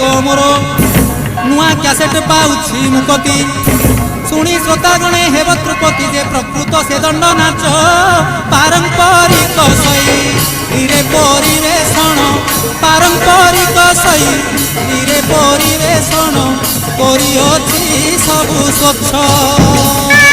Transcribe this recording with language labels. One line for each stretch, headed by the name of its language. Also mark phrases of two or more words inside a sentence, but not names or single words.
Odia: ମୋର ନୁଆ କ୍ୟାସେଟ ପାଉଛି ମୁକତି ଶୁଣି ଶ୍ରୋତା ଗଣେ ହେବ ତ୍ରୁପତି ଯେ ପ୍ରକୃତ ସେ ଦଣ୍ଡ ନାଚ ପାରମ୍ପରିକ ଶୈଳୀରେ ପରିବେଷଣ ପାରମ୍ପରିକ ଶୈଳୀରେ ପରିବେଷଣ କରିଅଛି ସବୁ ସ୍ୱଚ୍ଛ